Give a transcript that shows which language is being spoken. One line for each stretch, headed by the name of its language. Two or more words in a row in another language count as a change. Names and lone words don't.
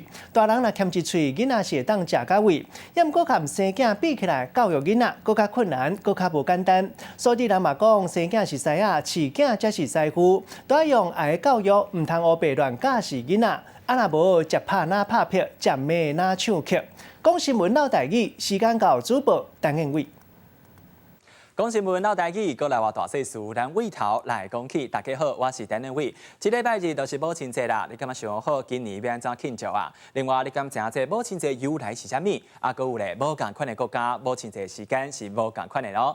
Min Nan Chinese: 大人若欠一喙，囡仔是会当食甲位，也毋过甲生囝比起来，教育囡仔更较困难，更较无简单。所以人嘛讲，生囝是师仔，饲囝才是师傅，都要用爱的教育，毋通胡白乱教示囡仔。啊，若无食拍哪拍劈，食骂哪唱曲。讲新闻闹台语，时间到，主播陈彦伟。讲新闻闹台语，国内外大小事咱尾头来讲起。大家好，我是陈彦伟。这礼拜日就是母亲节啦，你敢想好今年要安怎庆祝啊？另外，你敢知这母亲节由来是啥物？啊，搁有咧无共款的国家，母亲节时间是无共款的咯。